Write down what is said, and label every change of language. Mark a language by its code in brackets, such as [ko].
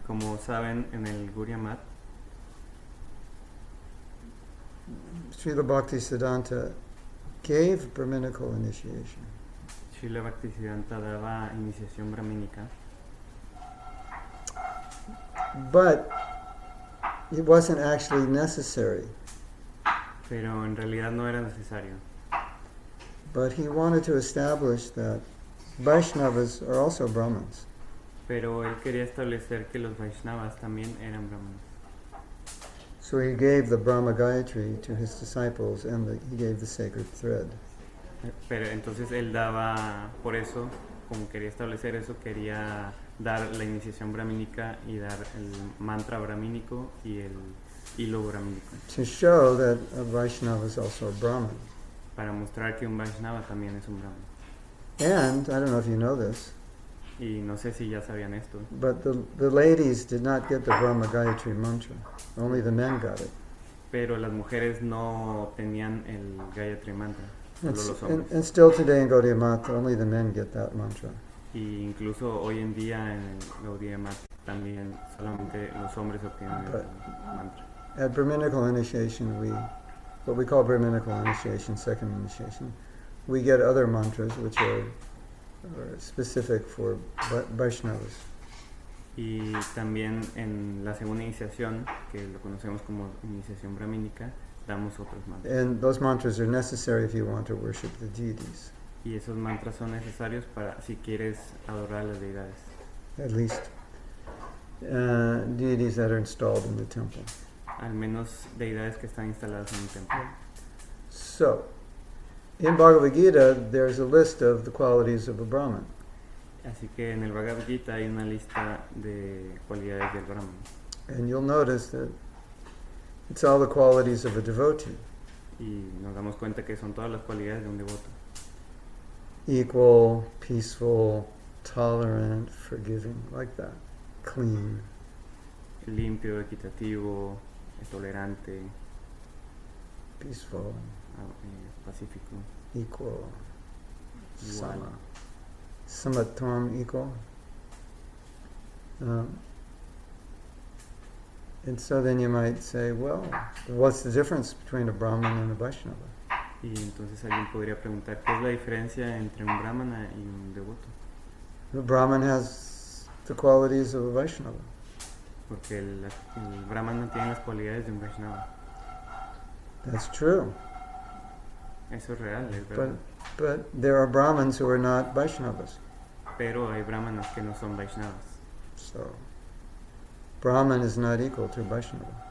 [es] Como saben, en el Gaudiya Mat, [en] Srila Bhaktisiddhanta gave Brahminical initiation. [es] Srila Bhaktisiddhanta daba iniciación brahmínica, [en] but it wasn't actually necessary. [es] pero en realidad no era necesario. [en] But he wanted to establish that Vaishnavas are also Brahmins. [es] Pero él quería establecer que los Vaishnavas también eran brahmanas. [en] So he gave the Brahma Gayatri to his disciples and he gave the sacred thread. [es] Pero entonces él daba, por eso, como quería establecer eso, quería dar la iniciación brahmínica y dar el mantra brahmínico y el hilo brahmínico, [en] To show that a Vaishnava is also a Brahmin. [es] para mostrar que un Vaishnava también es un Brahman. [en] And, I don't know if you know this, [es] Y no sé si ya sabían esto, [en] but the ladies did not get the Brahma Gayatri mantra. Only the men got it. [es] pero las mujeres no tenían el Gayatri Mantra, solo los hombres. [en] And still today in Gaudiya Math, only the men get that mantra. [es] Y incluso hoy en día en el Gaudiya Math también solamente los hombres obtienen el mantra. [en] At Brahminical initiation, what we call Brahminical initiation, second initiation, we get other mantras which are specific for Vaishnavas. [es] Y también en la segunda iniciación, que lo conocemos como iniciación brahmínica, damos otros mantras. [en] And those mantras are necessary if you want to worship the deities, [es] Y esos mantras son necesarios para si quieres adorar a las deidades, [en] at least deities that are installed in the temple. [es] al menos deidades que están instaladas en un templo. [en] So, in Bhagavad Gita, there's a list of the qualities of a Brahmin. [es] Así que en el Bhagavad Gita hay una lista de cualidades del Brahman. [en] And you'll notice that it's all the qualities of a devotee. [es] Y nos damos cuenta que son todas las cualidades de un devoto. [en] Equal, peaceful, tolerant, forgiving, like that. Clean. [es] Limpio, equitativo, tolerante, [en] Peaceful, [es] pacífico, [en] equal, [es] igual. [sa] sama. Samatvam, equal. [en] And so then you might say, well, what's the difference between a Brahmin and a Vaishnava? [es] Y entonces alguien podría preguntar, ¿qué es la diferencia entre un brahmana y un devoto? [en] The Brahmin has the qualities of a Vaishnava. [es] Porque el brahmana tiene las cualidades de un Vaishnava. [en] That's true. [es] Eso es real, es verdad. [en] But there are Brahmins who are not Vaishnavas. [es] Pero hay brahmanas que no son Vaishnavas. [en] So, Brahman is not equal to Vaishnava.